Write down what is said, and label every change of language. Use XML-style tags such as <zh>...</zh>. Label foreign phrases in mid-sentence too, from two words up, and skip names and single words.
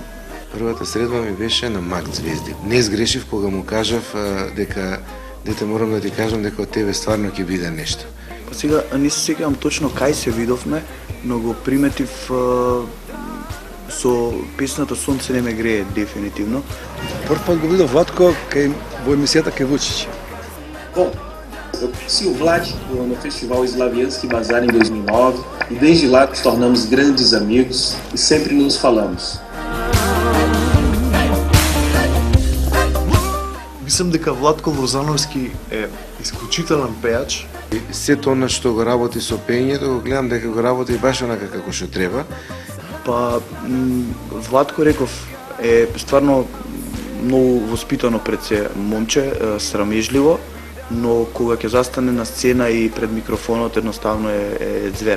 <mk>Првата средба ми беше на Мак Звезди. Не сгрешив кога му кажав дека дете морам да ти кажам дека од тебе стварно ќе биде нешто. Па сега не се сеќавам точно кај се видовме, но го приметив со песната Сонце не ме грее дефинитивно. Прв пат го видов Владко во емисијата кај Вучич.</mk> <pt>Bom, eu conheci o Vlad no Festival Slavianski Bazar em 2009 e desde lá nos tornamos grandes amigos e sempre nos falamos.</pt> <mk>Мислам дека Владко Лозановски е исклучителен пејач. Сето она што го работи со пењето, го гледам дека го работи баш онака како што треба. Па Владко реков е стварно многу воспитано пред се момче, срамежливо, но кога ќе застане на сцена и пред микрофонот едноставно е звер.</mk>